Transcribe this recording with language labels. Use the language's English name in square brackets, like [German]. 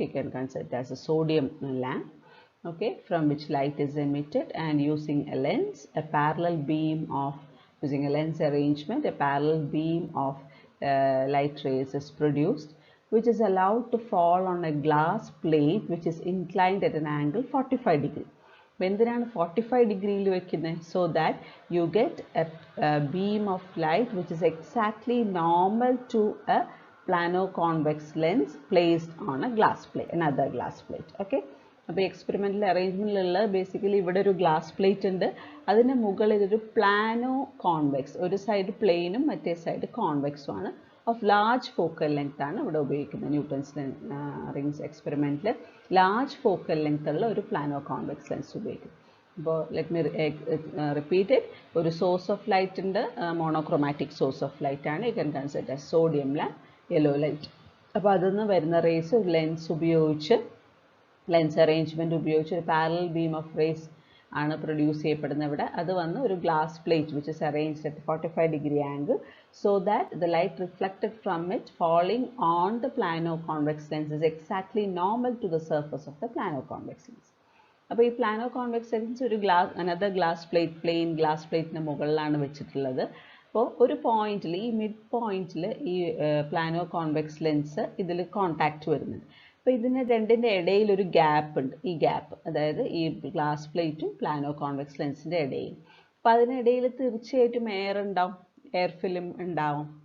[English] You can consider it as a sodium lamp, okay, from which light is emitted, and using a lens, a parallel beam of, using a lens arrangement, a parallel beam of light rays is produced, which is allowed to fall on a glass plate which is inclined at an angle 45 degree. [Malayalam] എന്തിനാണ് 45 ഡിഗ്രിയിൽ വെക്കുന്നത്? [English] So that you get a beam of light which is exactly normal to a plano-convex lens placed on a glass plate, another glass plate. [Malayalam] Okay, അപ്പോൾ experimental അറേഞ്ച്മെൻറ്റിലുള്ള basically ഇവിടെ ഒരു glass plate ഉണ്ട്, അതിന് മുകളിൽ ഒരു പ്ലാനോ കോൺവെക്സ്, ഒരു സൈഡ് പ്ലെയിനും മറ്റേ സൈഡ് കോൺവെക്സും ആണ്, ഓഫ് ലാർജ് ഫോക്കൽ ലെങ്ത് ആണ് ഇവിടെ ഉപയോഗിക്കുന്നത്. Newton's rings എക്സ്പെരിമെൻറ്റിൽ large focal length ഉള്ള ഒരു പ്ലാനോ കോൺവെക്സ് ലെൻസ് ഉപയോഗിക്കും. അപ്പോൾ [English] Let me repeat it. [Malayalam] ഒരു സോഴ്സ് ഓഫ് ലൈറ്റ് ഉണ്ട്, മോണോക്രോമാറ്റിക് സോഴ്സ് ഓഫ് ലൈറ്റ് ആണ്. [English] You can consider sodium lamp, yellow light. [Malayalam] അപ്പോൾ അതിൽ നിന്ന് വരുന്ന റേസ് ഒരു ലെൻസ് ഉപയോഗിച്ച്, ലെൻസ് അറേഞ്ച്മെൻറ്റ് ഉപയോഗിച്ച് ഒരു പാരലൽ ബീം ഓഫ് റേസ് ആണ് പ്രൊഡ്യൂസ് ചെയ്യപ്പെടുന്നത് ഇവിടെ. അത് വന്ന് ഒരു [English] Glass plate which is arranged at 45 degree angle, so that the light reflected from it falling on the plano-convex lens is exactly normal to the surface of the plano-convex lens. [Malayalam] അപ്പോൾ ഈ plano-convex lens ഒരു another glass plate, plain glass plateന് മുകളിലാണ് വെച്ചിട്ടുള്ളത്. അപ്പോൾ ഒരു പോയിന്റിൽ, ഈ mid പോയിന്റിൽ ഈ plano-convex lens ഇതിൽ കോണ്ടാക്റ്റ് വരുന്നുണ്ട്. അപ്പോൾ ഇതിന് രണ്ടിൻ്റെ ഇടയിൽ ഒരു ഗ്യാപ്പ് ഉണ്ട്. ഈ ഗ്യാപ്പ്, അതായത് ഈ ഗ്ലാസ് പ്ലേറ്റും plano-convex ലെൻസിൻ്റെ ഇടയിൽ. അപ്പോൾ അതിനിടയിൽ തീർച്ചയായിട്ടും എയർ ഉണ്ടാവും, എയർ ഫിലിം ഉണ്ടാവും.